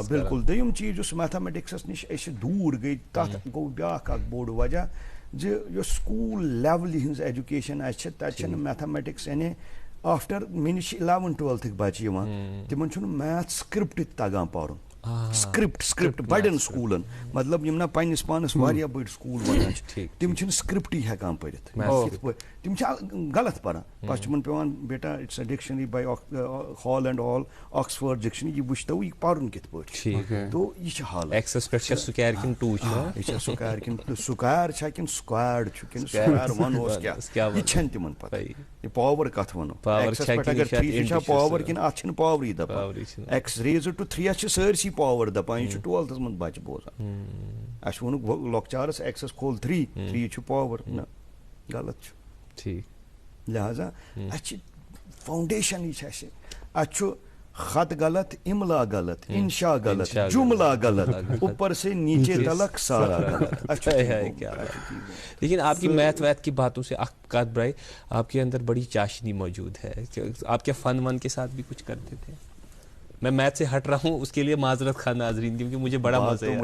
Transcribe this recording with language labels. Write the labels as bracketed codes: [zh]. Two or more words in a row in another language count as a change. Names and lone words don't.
[ks] بالکل دوٚیِم چیٖز یُس میتھامیٹکسس نِش أسۍ دوٗر گٔے تتھ گوٚو بیٛاکھ اکھ بوٚڑ وجہ زِ یۄس سکوٗل لیولہِ ہٕنٛز ایجوکیشن اسہِ چھِ تتہِ چھنہٕ میتھامیٹکس یعنی آفٹر مےٚ نِش 11-12 بچہِ یِوان تِمن چھُنہٕ [en] math script [ks] تگان پرُن سکرپٹ بڑٮ۪ن سکوٗلن مطلب یِم نہ پننِس پانس واریاہ بٔڑۍ سکوٗل ونان چھِ تِم چھِنہٕ سکرپٹٕے ہٮ۪کان پٔرِتھ یِتھ پٲٹھۍ تِم چھِ غلط پران پتہٕ چھُ تِمن پیٚوان بیٹا [en] it's a dictionary [ks] باے ہال [en] and all Oxford dictionary [ks] یہِ وٕچھتو یہِ پرُن کِتھ پٲٹھۍ چھُ تو یہِ چھِ حالت یہِ چھا سُکیر کِنہٕ سُکیر چھا کِنہٕ سکویڈ چھُ کِنہٕ سکویر ونہوس کیٛاہ یہِ چھنہٕ تِمن پتہ یہِ پاور کتھ ونو ایکسس پٮ۪ٹھ اگر 3 یہِ چھا پاور کِنہٕ اتھ چھِنہٕ پاورٕے دپان [en] x raised to 3 [ks] چھِ سٲرسٕے پاور دپان یہِ چھُ 12تھس منٛز بچہِ بوزان اسہِ ووٚنُکھ لۄکچارس ایکسس کھول 3 چھُ پاور نہ غلط چھُ لہذا اسہِ چھِ فاؤنڈیشنٕے چھِ اسہِ اتہِ چھُ خط غلط املا غلط انشا غلط جملہ غلط [ur] اوپر سے نیچے تلک سارا غلط. لیکن آپ کی میتھ ویتھ کی باتوں سے بات برائے آپ کے اندر بڑی چاشنی موجود ہے. آپ کیا فن ون کے ساتھ بھی کچھ کرتے تھے؟ میں میتھ سے ہٹ رہا ہوں اس کے لیے معذرت خواہ ناظرین کیونکہ مجھے بڑا مزہ ہے.